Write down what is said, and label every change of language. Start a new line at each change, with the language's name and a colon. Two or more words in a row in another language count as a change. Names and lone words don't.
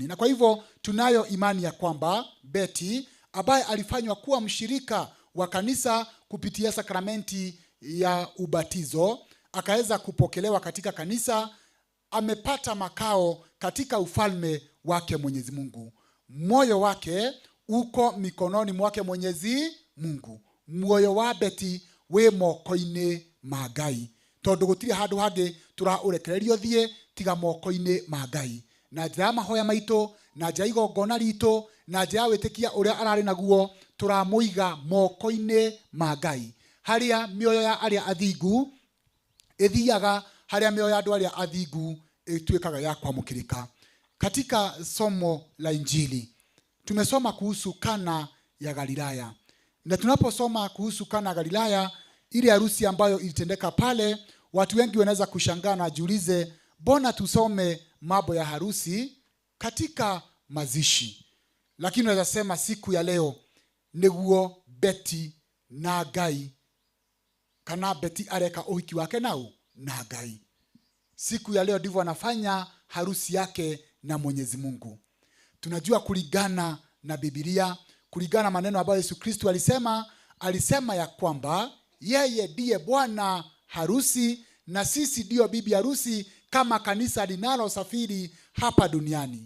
Swahili: Na kwa hivyo tunayo imani ya kwamba Betty ambaye alifanywa kuwa mshirika wa kanisa kupitia sakramenti ya ubatizo, akaweza kupokelewa katika kanisa, amepata makao katika ufalme wake Mwenyezi Mungu. Moyo wake uko mikononi mwake Mwenyezi Mungu.
Kikuyu: Moyo wa Betty we moko-ini ma Ngai, tondu gutire handu hangi turaurekererio thie tiga moko-ini ma Ngai. Na njira ya mahoya maitu, na njira igongona ritu, na njira ya witikia uria arari naguo, turamuiga moko-ini ma Ngai, haria mioyo ya aria athingu ithiaga, haria mioyo ya andu aria athingu ituikaga ya kwamukirika.
Swahili: Katika somo la Injili tumesoma kuhusu Kana ya Galilaya. Na tunaposoma kuhusu Kana ya Galilaya, ile harusi ambayo ilitendeka pale, watu wengi wanaweza kushangaa na jiulize, mbona tusome mambo ya harusi katika mazishi? Lakini naweza sema siku ya leo
Kikuyu: niguo Betty na Ngai, kana Betty areka uhiki wake nao na Ngai.
Swahili: Siku ya leo ndivyo anafanya harusi yake na Mwenyezi Mungu. Tunajua kulingana na Biblia, kulingana maneno ambayo Yesu Kristo alisema ya kwamba yeye ndiye bwana harusi na sisi ndio bibi harusi kama kanisa linalosafiri hapa duniani.